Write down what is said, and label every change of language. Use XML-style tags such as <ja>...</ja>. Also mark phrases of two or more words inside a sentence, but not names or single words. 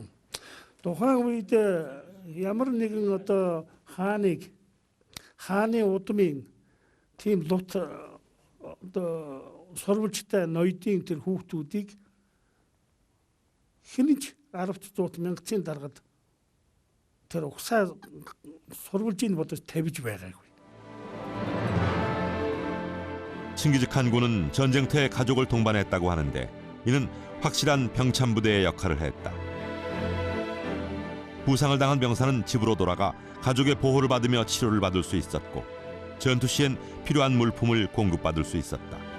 <mn>Тухайн үед ямар нэгэн одоо хааны удмын тийм лут одоо сурвалжтай ноёдын тэр хүүхдүүдийг хинэж 10-100 мянган даргад тэр угсаа сурвалжийг бодож тавьж байгаагүй.</mn> <ko>칭기즈칸군은 전쟁터에 가족을 동반했다고 하는데 이는 확실한 병참부대의 역할을 했다. 부상을 당한 병사는 집으로 돌아가 가족의 보호를 받으며 치료를 받을 수 있었고 전투 시엔 필요한 물품을 공급받을 수 있었다.</ko>